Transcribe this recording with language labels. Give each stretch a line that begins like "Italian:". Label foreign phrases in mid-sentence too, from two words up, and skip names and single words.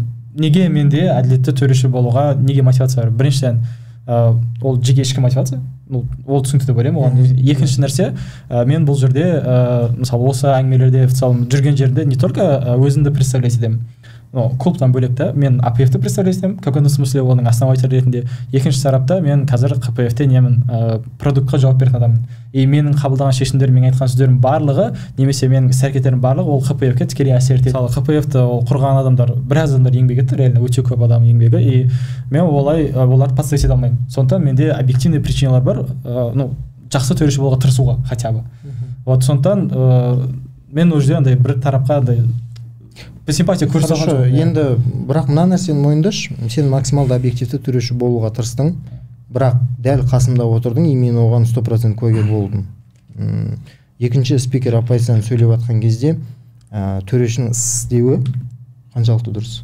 Kazakh: Неге менде әділетті төреші болуға неге мотивация бар? Біріншіден ол жеке ішкі мотивация, ол түсінікті деп ойлаймын. Оған екінші нәрсе, мен бұл жерде мысалы осы әңгімелерде жүрген жерде
Russian: не только
Kazakh: өзімді представлять етемін, клубтан бөлек та мен АПФ-ті представлять етемін,
Russian: в каком-то смысле оның основатель ретінде.
Kazakh: Екінші тарапта мен қазір КПФ-те немін, продуктқа жауап беретін адаммын. И менің қабылдаған шешімдерім, мен айтқан сөздерім барлығы, немесе менің іс-әрекеттерім барлығы ол КПФ-ке тікелей әсер етеді. Мысалы КПФ-ті құрған адамдар, біраз адамдар еңбек етті, реально өте көп адам еңбегі, и мен оларды подставить ете алмаймын. Сондықтан менде объективный причиналар бар, жақсы төреші болуға тырысуға
Russian: хотя бы.
Kazakh: вот сондықтан мен ол жерде андай бір тарапқа андай симпатия көрсете алған жоқ. Енді бірақ мына нәрсені мойындашы, сен максималды объективті төреші болуға тырыстың, бірақ дәл қасымда отырдың и мен оған 100% куәгер болдым. Екінші спикер апайсан сөйлеп жатқан кезде төрешінің деуі қаншалықты дұрыс?